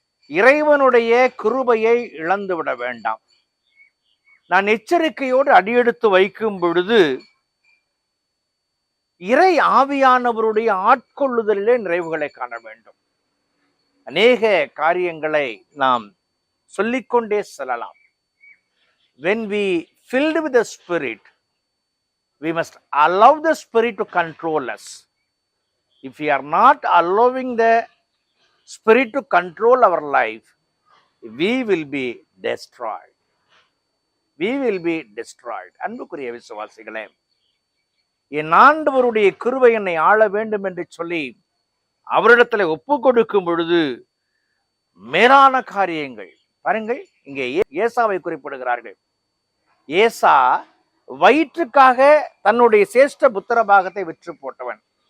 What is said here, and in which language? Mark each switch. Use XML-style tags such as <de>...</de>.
<ta>இறைவனுடைய கிருபையை இழந்துவிட வேண்டாம். நான் எச்சரிக்கையோடு அடியெடுத்து வைக்கும் பொழுது இறை ஆவியானவருடைய ஆட்கொள்ளுதலிலே நிறைவுகளை காண வேண்டும். அநேக காரியங்களை நாம் சொல்லிக்கொண்டே செல்லலாம்.</ta> <en>When we filled with the Spirit, we must allow the Spirit to control us. If we are not allowing the Spirit to control our life, we will be destroyed. We will be destroyed.</en> <ta>அன்புக்குரிய விசுவாசிகளே, என் ஆண்டவருடைய கிருபை என்னை ஆள வேண்டும் என்று சொல்லி அவரிடத்துல ஒப்பு கொடுக்கும் பொழுது மேலான காரியங்கள் பாருங்கள். இங்கே ஏசாவை குறிப்பிடுகிறார்கள். ஏசா வயிற்றுக்காக தன்னுடைய சேஷ்ட புத்திர பாகத்தை விற்று போட்டவன்.</ta>